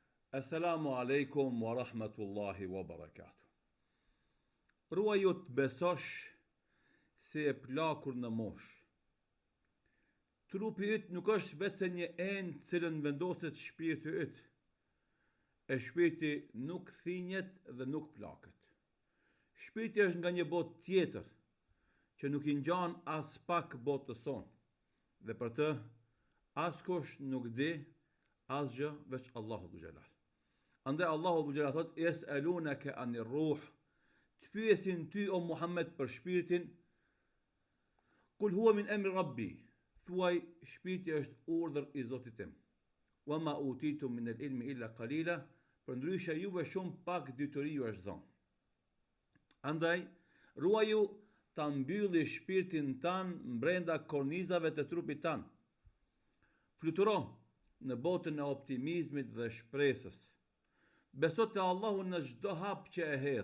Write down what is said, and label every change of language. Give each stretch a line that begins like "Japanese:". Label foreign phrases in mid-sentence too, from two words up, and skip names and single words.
Arabic: السلام عليكم ورحمة الله وبركاته.
Albanian: Ruaju të besosh se e plakur në mosh. Trupi yt nuk është vetëm një enë cilën vendoset shpirti yt. E shpirti nuk thinjet dhe nuk plaket. Shpirti është nga një botë tjetër, që nuk i ngjan as pak botës sonë. Dhe për të, askush nuk di asgjë veç
Arabic: الله ذو الجلال.
Albanian: Andaj
Arabic: الله ذو الجلال
Albanian: thot:
Arabic: "يسألونك عن الروح."
Albanian: Të pyesin ty o Muhammed për shpirtin.
Arabic: قل هو من أمر ربي.
Albanian: Thuaj, shpirti është urdhër i Zotit tim.
Arabic: وما أوتيتم من العلم إلا قليلا.
Albanian: Përndryshe juve shumë pak dytëri ju është dhënë. Andaj, ruaju ta mbylli shpirtin tan brenda kornizave të trupit tan. Fluturo në botën e optimizmit dhe shpresës. Beso te Allahu në çdo hap që e hedh.